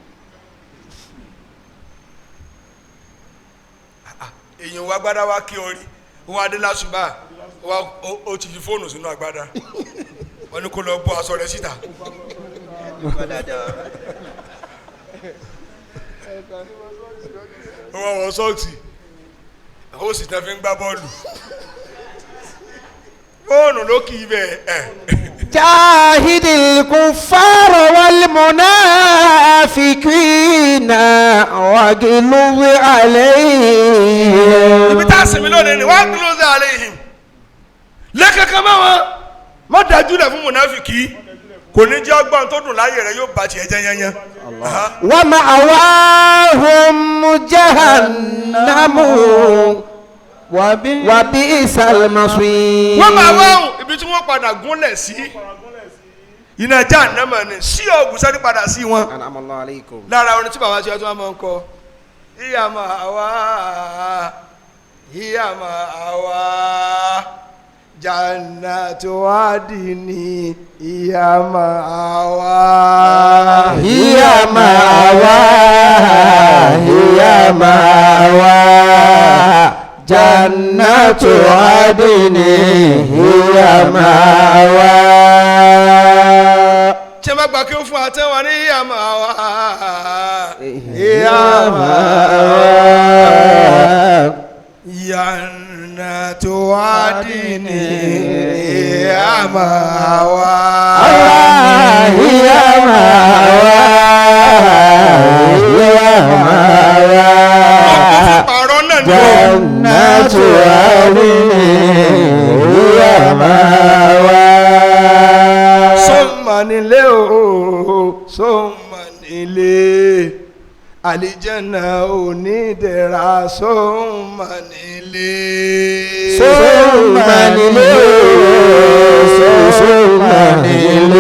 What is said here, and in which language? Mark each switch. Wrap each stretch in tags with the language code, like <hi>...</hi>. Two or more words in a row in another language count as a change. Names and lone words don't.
<yo>èèyàn wa gbádá wa kí ọ rí wọ́n adé lásùbà ó ti fi fóònù sínú agbádá wọ́n ní kó lọ bọ́ aṣọ rẹ̀ síta. wọ́n wọ sọ́ọ̀tì ó sì tẹ́ fi ń gbá bọ́ọ̀lù fóònù ló kì í bẹ̀ ẹ̀.</yo> <ar>جاهد الكفار والمنافقين واغلظ عليهم.</ar> <yo>ibi tá a sinmi lónìí ni wọ́n</yo> <ar>اغلظ عليهم</ar> <yo>lẹ́kẹ̀kẹ́ mọ́ wọn má dájú lẹ̀ fún munafiki kò ní jẹ́ ọgbọ́n tó dùn láyé rẹ̀ yóò bá tiẹ̀ jẹ́ yẹnyẹn.</yo> <ar>ومأواهم جهنم وبئس المصير.</ar> <yo>wọ́n máa wáhùn ibi tí wọ́n padà gúnlẹ̀ sí iná jahannama ni sí ọ̀gùn sẹ́ni padà sí wọn.</yo> <ar>أنعم الله عليكم.</ar> <yo>lára orin tí bàbá tí wọ́n tún máa ń kọ</yo> <ar>هي المأوى هي المأوى جنة عدن هي المأوى. هي المأوى هي المأوى جنة عدن هي المأوى.</ar> <yo>tí a bá gbà kí ó fún àtẹ́wọ̀n ní</yo> <ar>هي المأوى هي المأوى جنة عدن هي المأوى. هي المأوى هي المأوى</ar> <yo>pààrọ̀ náà ni ó.</yo> <ar>جنة عدن هي المأوى.</ar> <yo>sọ́mà nílé o sọ́mà nílé àlìjẹ́nà onídẹ̀ra sọ́mà nílé. sọ́mà nílé sọ́mà nílé</yo>